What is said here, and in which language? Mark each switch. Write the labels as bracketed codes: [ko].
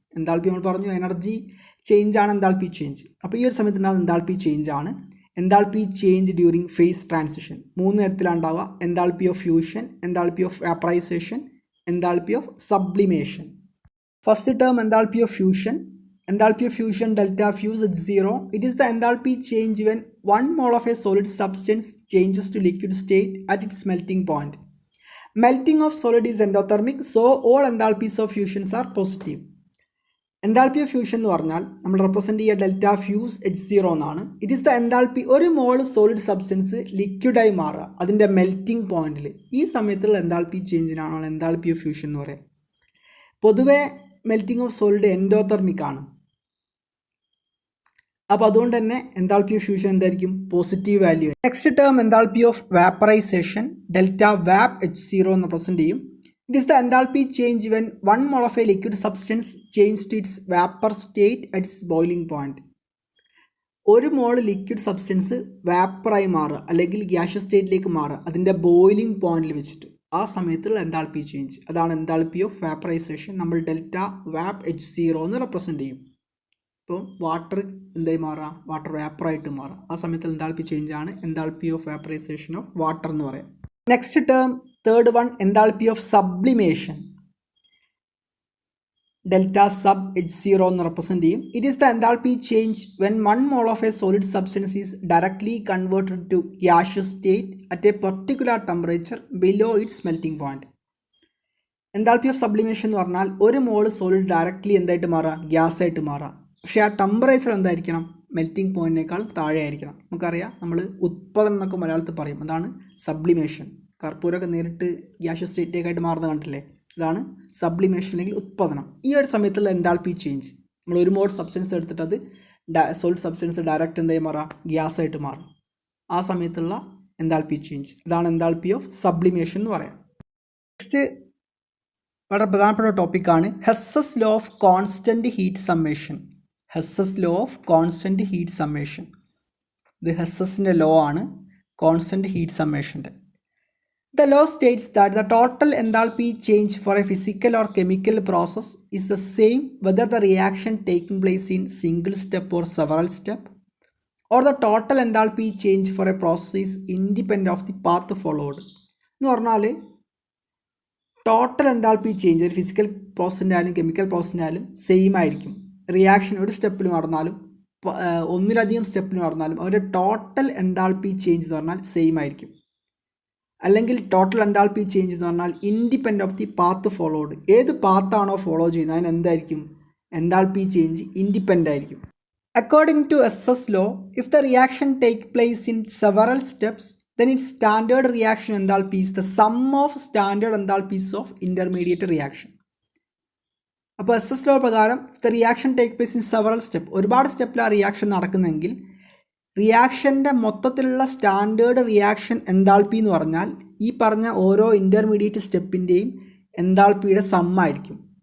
[ml] Enthalpy നമ്മൾ പറഞ്ഞു energy change ആണ് എൻതാൽപ്പി ചേഞ്ച്. അപ്പോൾ ഈ ഒരു സമയത്ത് ഉണ്ടാകുന്ന എൻതാൽപ്പി ചേഞ്ച് ആണ് enthalpy change during phase transition. 3 തരത്തിലാണ് ഉണ്ടാവുക: enthalpy of fusion, enthalpy of വാപ്പറൈസേഷൻ, enthalpy of sublimation. First term enthalpy of fusion. [en] enthalpy of fusion delta fuse H0. It is the enthalpy change when 1 mole of a solid substance changes to liquid state at its melting point. Melting of solid is endothermic, so all enthalpies of fusions are positive. [ml] Enthalpy of fusion എന്ന് പറഞ്ഞാൽ നമ്മൾ represent ചെയ്യുക delta fuse H0 എന്നാണ്. [en] it is the enthalpy, [ml] ഒരു മോൾ solid substance ലിക്വിഡായി മാറുക അതിൻ്റെ melting പോയിന്റിൽ. ഈ സമയത്തുള്ള എൻതാൽപ്പി ചേഞ്ചിനാണ് എൻതാൽപ്പി ഓഫ് ഫ്യൂഷൻ എന്ന് പറയുക. പൊതുവെ മെൽറ്റിംഗ് ഓഫ് സോളിഡ് എൻഡോതെർമിക് ആണ്. അപ്പോൾ അതുകൊണ്ട് തന്നെ എൻതാൽപ്പി ഓഫ് ഫ്യൂഷൻ എന്തായിരിക്കും? Positive value. Next term enthalpy of വാപ്പറൈസേഷൻ delta വാപ്പ് H0 എന്ന് റെപ്രസെൻറ്റ് ചെയ്യും. [en] It is the enthalpy change when 1 mole of a liquid substance changes to its vapor state at its boiling point. [ml] ഒരു മോൾ liquid substance വാപ്പറായി മാറുക അല്ലെങ്കിൽ gaseous സ്റ്റേറ്റിലേക്ക് മാറുക അതിൻ്റെ boiling പോയിന്റിൽ വെച്ചിട്ട്. ആ സമയത്തുള്ള എൻതാൽപ്പി ചേഞ്ച്, അതാണ് എൻതാൽപ്പി ഓഫ് വാപ്പറൈസേഷൻ. നമ്മൾ ഡെൽറ്റ വാപ്പ് H0 എന്ന് റെപ്രസെൻറ്റ് ചെയ്യും. ഇപ്പോൾ വാട്ടർ എന്തായി മാറുക? വാട്ടർ വാപ്പറായിട്ട് മാറുക. ആ സമയത്തുള്ള എൻതാൽപ്പി ചേഞ്ച് ആണ് എൻതാൽപ്പി ഓഫ് വാപ്പറൈസേഷൻ ഓഫ് വാട്ടർ എന്ന് പറയാം. Next term third one, enthalpy of sublimation delta sub H0 എന്ന് റെപ്രസെൻറ്റ് ചെയ്യും. [en] It is the enthalpy change when 1 mole of a solid substance is directly converted to gaseous state at a particular temperature below its melting point. [ml] Enthalpy of sublimation എന്ന് പറഞ്ഞാൽ ഒരു മോൾ solid directly എന്തായിട്ട് മാറുക? Gas ആയിട്ട് മാറുക. പക്ഷേ ആ temperature എന്തായിരിക്കണം? മെൽറ്റിംഗ് പോയിന്റിനേക്കാൾ താഴെ ആയിരിക്കണം. നമുക്കറിയാം, നമ്മൾ ഉത്പാദനം എന്നൊക്കെ മലയാളത്തിൽ പറയും. അതാണ് സബ്ലിമേഷൻ. കർപ്പൂരമൊക്കെ നേരിട്ട് ഗ്യാഷ്യസ് സ്റ്റേറ്റിലേക്കായിട്ട് മാറുന്നത് കണ്ടില്ലേ? ഇതാണ് സബ്ലിമേഷൻ അല്ലെങ്കിൽ ഉത്പാദനം. ഈ ഒരു സമയത്തുള്ള എൻതാൽപ്പി ചേഞ്ച്, നമ്മൾ ഒരു മോൾ സബ്സ്റ്റൻസ് എടുത്തിട്ട് അത് സോളിഡ് സബ്സ്റ്റൻസ് ഡയറക്റ്റ് എന്തായി മാറാം? ഗ്യാസ് ആയിട്ട് മാറും. ആ സമയത്തുള്ള എൻതാൽപ്പി ചേഞ്ച്, അതാണ് എൻതാൽപ്പി ഓഫ് സബ്ലിമേഷൻ എന്ന് പറയാം. നെക്സ്റ്റ് വളരെ പ്രധാനപ്പെട്ട ടോപ്പിക്കാണ് ഹെസ്സസ് law of constant heat summation. ഹെസ്സസ് law of constant heat summation. ഇത് ഹെസ്സസിൻ്റെ ലോ ആണ്, constant heat സമ്മേഷൻ്റെ. [en] The law states that the total enthalpy change for a physical or chemical process is the same whether the reaction taking place in single step or several step, or the total enthalpy change for a process is independent of the path followed. [ml] എന്ന് പറഞ്ഞാൽ total enthalpy change ഒരു physical പ്രോസസ്സിൻ്റെ ആയാലും chemical പ്രോസസ്സിൻ്റെ ആയാലും same ആയിരിക്കും. Reaction ഒരു സ്റ്റെപ്പിൽ നടന്നാലും ഒന്നിലധികം സ്റ്റെപ്പിൽ നടന്നാലും അവരുടെ ടോട്ടൽ എൻതാൽപ്പി ചേഞ്ച് എന്ന് പറഞ്ഞാൽ സെയിം ആയിരിക്കും. അല്ലെങ്കിൽ ടോട്ടൽ എൻതാൽപ്പി ചേഞ്ച് എന്ന് പറഞ്ഞാൽ [en] Independent of the path followed. [ml] ഏത് പാത്താണോ ഫോളോ ചെയ്യുന്നത് അതിന് എന്തായിരിക്കും? എൻതാൽപ്പി ചേഞ്ച് ഇൻഡിപെൻഡൻ്റ് ആയിരിക്കും. [en] According to Hess's law, if the reaction take place in several steps then its standard reaction enthalpy is the sum of standard enthalpies of intermediate reaction. [ml] അപ്പോൾ എസ്സസ് law പ്രകാരം [en] the reaction take place in several step, [ml] ഒരുപാട് സ്റ്റെപ്പിൽ ആ reaction നടക്കുന്നെങ്കിൽ റിയാക്ഷൻ്റെ മൊത്തത്തിലുള്ള standard reaction enthalpy എന്ന് പറഞ്ഞാൽ ഈ പറഞ്ഞ ഓരോ ഇൻ്റർമീഡിയറ്റ് സ്റ്റെപ്പിൻ്റെയും എൻതാൽപ്പിയുടെ സമ്മായിരിക്കും.